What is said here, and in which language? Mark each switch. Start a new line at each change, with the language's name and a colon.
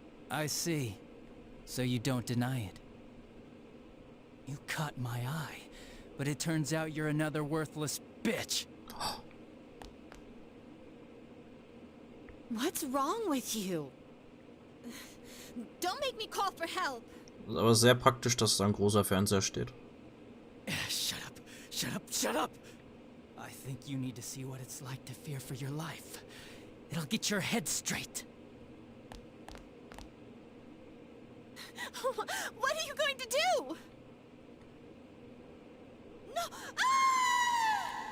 English: I see. So you don't deny it. You caught my eye, but it turns out you're another worthless bitch. What's wrong with you? Don't make me call for help.
German: Ist aber sehr praktisch, dass da ein großer Fernseher steht.
English: Shut up, shut up, shut up! I think you need to see what it's like to fear for your life. It'll get your head straight. What are you going to do? No! Ah!